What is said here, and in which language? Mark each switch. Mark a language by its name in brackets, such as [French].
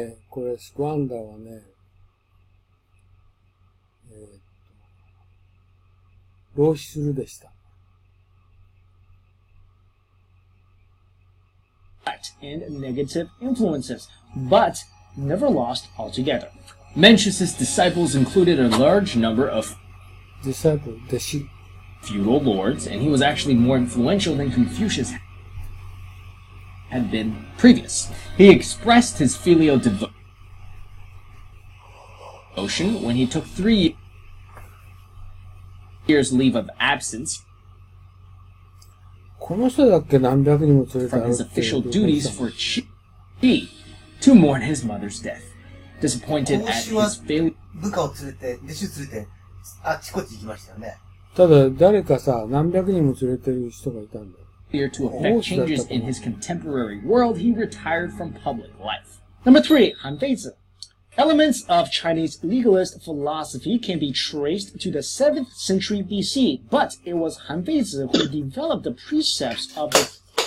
[Japanese] これスクワンダーはね、浪費するでした。 [English] And negative influences, but never lost altogether. Mencius's disciples included a large number of disciple, 弟子。 feudal lords, and he was actually more influential than Confucius had been previous. He expressed his filial devotion when he took 3 years leave of absence [Japanese] この人だっけ何百人も連れて [English] from his official duties for Qi to mourn his mother's death. Disappointed at his failure [Japanese] 部下を連れて、弟子を連れて、あっちこっち行きましたよね。ただ誰かさ、何百人も連れてる人がいたんだよ。 [English] to effect changes in his contemporary world, he retired from public life. Number 3, Han Feizi. Elements of Chinese legalist philosophy can be traced to the 7th century BC, but it was Han Feizi who developed the precepts of the